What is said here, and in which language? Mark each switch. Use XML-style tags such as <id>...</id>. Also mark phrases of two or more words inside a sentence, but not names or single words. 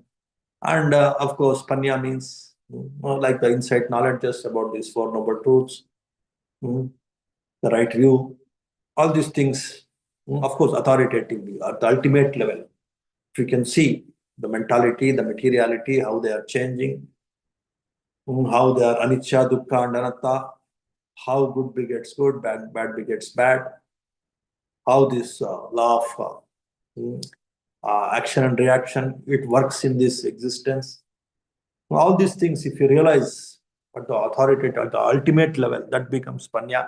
<en>And of course, Panya means like the insight knowledge just about these 4 noble truths, the right view, all these things, of course, authoritatively at the ultimate level. If you can see the mentality, the materiality, how they are changing, how they are</en> <pi>anicca, dukkha,</pi> <en>and anatta, how good begets good, bad begets bad, how this law of action and reaction, it works in this existence. All these things, if you realize at the authoritative, at the ultimate level, that becomes Panya.</en>